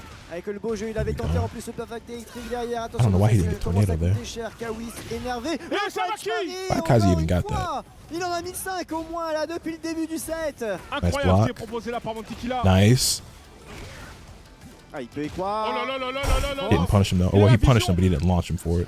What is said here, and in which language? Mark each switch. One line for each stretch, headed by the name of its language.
French: Avec le beau jeu, il avait tenté en plus le perfect électrique derrière.
English: I don't know why he didn't get tornado there.
French: Cher, Kawis énervé.
English: Why Kazuya even got that?
French: Il en a mis 5 au moins là depuis le début du set. Incroyable ce qui est proposé là par Montequilla.
English: Nice.
French: Ah, il peut y croire. Oh là là là là là là là.
English: Didn't punish him though. Oh, well, he punished him, but he didn't launch him for it.